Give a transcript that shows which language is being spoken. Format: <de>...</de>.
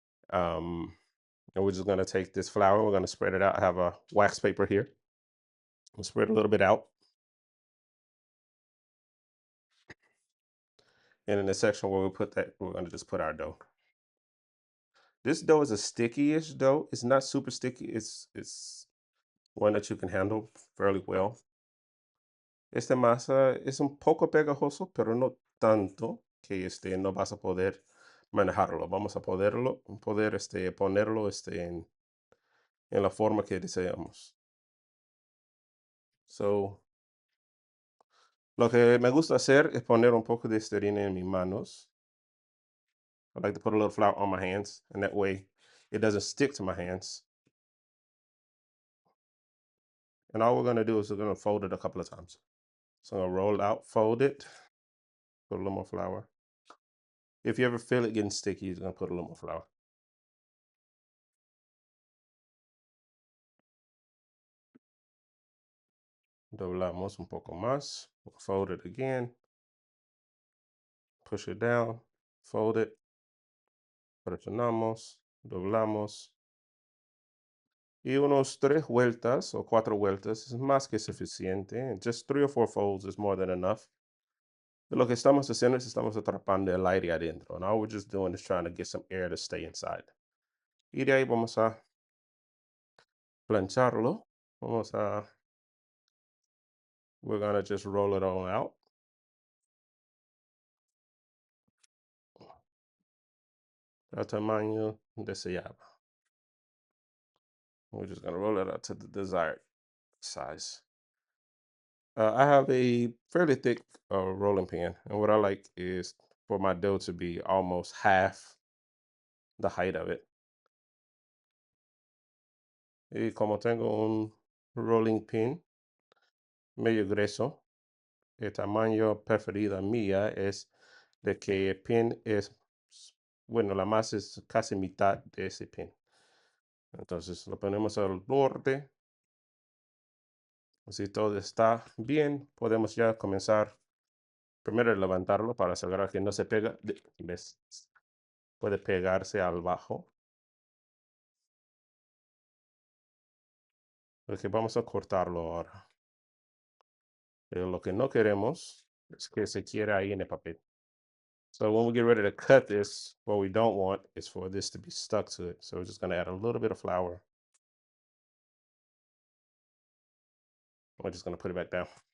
<en>And we're just gonna take this flour, we're gonna spread it out. I have a wax paper here. We'll spread a little bit out. And in the section where we put that, we're gonna just put our dough. This dough is a sticky-ish dough. It's not super sticky. It's one that you can handle fairly well.</en> <es>Esta masa es un poco pegajoso, pero no tanto que no vas a poder manejarlo. Vamos a poder ponerlo en la forma que deseamos. So, lo que me gusta hacer es poner un poco de harina en mis manos.</es> <en>I like to put a little flour on my hands, and that way it doesn't stick to my hands. And all we're going to do is we're going to fold it a couple of times. So I'm going to roll it out, fold it, put a little more flour. If you ever feel it getting sticky, you're going to put a little more flour.</en> <es>Doblamos un poco más.</es> <en>Fold it again. Push it down. Fold it.</en> <es>Presionamos. Doblamos. Y unos 3 vueltas o 4 vueltas es más que suficiente.</es> <en>Just 3 or 4 folds is more than enough.</en> <es>Lo que estamos haciendo es estamos atrapando el aire adentro.</es> <en>And all we're just doing is trying to get some air to stay inside.</en> <es>Y de ahí vamos a plancharlo.</es> <en>We're gonna just roll it all out.</en> <es>Al tamaño deseado.</es> <en>We're just gonna roll it out to the desired size. I have a fairly thick rolling pin, and what I like is for my dough to be almost half the height of it.</en> <es>Y como tengo un rolling pin medio grueso, el tamaño preferido mía es de que el pin es, bueno, la masa es casi mitad de ese pin. Entonces lo ponemos al borde. Si todo está bien, podemos ya comenzar primero a levantarlo para asegurar que no se pega. ¿Ves? Puede pegarse al bajo. Porque vamos a cortarlo ahora. Pero lo que no queremos es que se quiera ahí en el papel.</es> <en>So when we get ready to cut this, what we don't want is for this to be stuck to it. So we're just going to add a little bit of flour. We're just going to put it back down.</en>